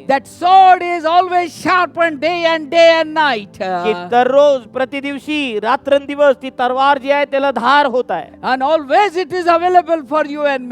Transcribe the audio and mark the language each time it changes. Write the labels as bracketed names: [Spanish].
[English] That sword is always sharpened day and night. [Marathi] की दररोज प्रतिदिवशी रात्रंदिवस ती तलवार जी आहे त्याला धार होत आहे [English] And always it is available for you and